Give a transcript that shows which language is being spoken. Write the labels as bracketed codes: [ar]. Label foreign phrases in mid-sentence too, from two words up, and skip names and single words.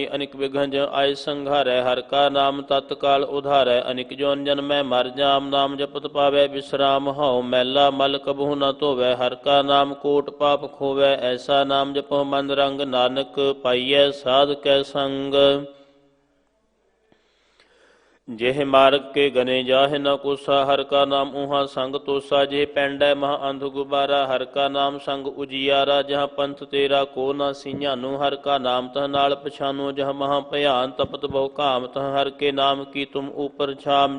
[pa] ਅਨਿਕ ਵਿਘਨ ਜਹ ਆਏ ਸੰਘਾਰੈ ਹਰ ਕਾ ਨਾਮ ਤਤਕਾਲ ਉਧਾਰੈ। ਅਨਿਕ ਜੋਨ ਜਨਮੈ ਮਰ ਜਾਮ ਨਾਮ ਜਪਤ ਪਾਵੈ ਬਿਸਰਾਮ। ਹਉ ਮੈਲਾ ਮਲ ਕਬਹੂ ਨ ਧੋਵੈ ਹਰ ਕਾ ਨਾਮ ਕੋਟ ਪਾਪ ਖੋਵੈ। ਐਸਾ ਨਾਮ ਜਪੋ ਮਨ ਰੰਗ ਨਾਨਕ ਪਾਈਐ ਸਾਧ ਕੈ ਸੰਗ। ਜੇਹ ਮਾਰਗ ਕੇ ਗਨੇ ਜਾਹੇ ਨ ਕੋਸਾ, ਹਰ ਕਾ ਨਾਮ ਊਹਾਂ ਸੰਗ ਤੋਸਾ। ਜੇਹ ਪੈਂਡੈ ਮਹਾ ਅੰਧ ਗੁਬਾਰਾ, ਹਰ ਕਾ ਨਾਮ ਸੰਗ ਉਜੀਆਰਾ। ਜਹਾਂ ਪੰਥ ਤੇਰਾ ਕੋ ਨ ਸਿੰਞਾਨੋ, ਹਰ ਕਾ ਨਾਮ ਤਹ ਨਾਲ ਪਛਾਨੋ। ਜਹਾਂ ਮਹਾ ਭਇਆਨ ਤਪਤ ਬਹੁ ਕਾਮ, ਤਹ ਹਰ ਕੇ ਨਾਮ ਕੀ ਤੁਮ ਊਪਰ ਛਾਮ।